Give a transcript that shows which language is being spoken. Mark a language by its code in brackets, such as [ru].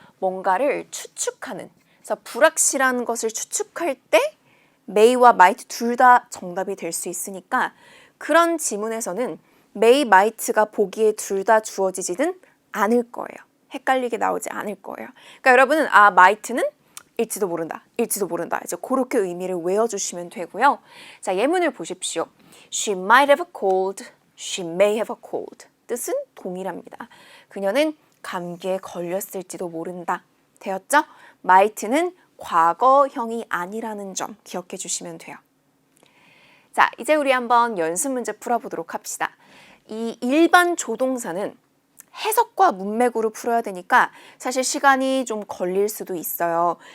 [ko] 뭔가를 추측하는. 그래서 불확실한 것을 추측할 때 may와 might 둘 다 정답이 될 수 있으니까 그런 지문에서는 may, might가 보기에 둘 다 주어지지는 않을 거예요. 헷갈리게 나오지 않을 거예요. 그러니까 여러분은 might는 일지도 모른다, 일지도 모른다. 이제 그렇게 의미를 외워주시면 되고요. 자, 예문을 보십시오. [en] She might have a cold, she may have a cold. [ko] 뜻은 동일합니다. 그녀는 감기에 걸렸을지도 모른다. 되었죠? might는 과거형이 아니라는 점 기억해 주시면 돼요. 자, 이제 우리 한번 연습 문제 풀어보도록 합시다. 이 일반 조동사는 해석과 문맥으로 풀어야 되니까 사실 시간이 좀 걸릴 수도 있어요.